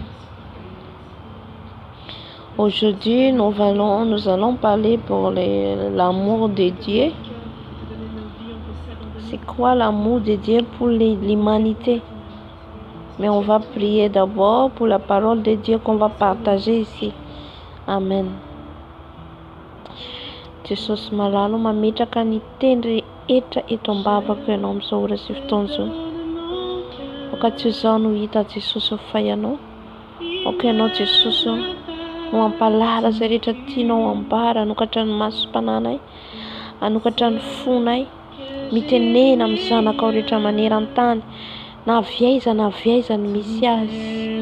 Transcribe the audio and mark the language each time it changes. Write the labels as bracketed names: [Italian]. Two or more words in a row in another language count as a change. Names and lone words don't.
[French] Aujourd'hui, nous allons parler pour l'amour de Dieu. C'est quoi l'amour de Dieu pour l'humanité? Mais on va prier d'abord pour la parole de Dieu qu'on va partager ici. Amen. [Malagasy] Jesosy malalo mametraka ny teny rehetra eto ambavako ianao amin'izao ora sy fotoana izao. Oka tsy izao no hita Jesosy fa ianao. Oka ianao Jesosy no ampalara izay rehetra tianao ambara anokatra ny masom-pananay, anokatra ny fonay, mitenena amin'ny zanakao rehetra maneran-tany, na avy aiza ny misy azy.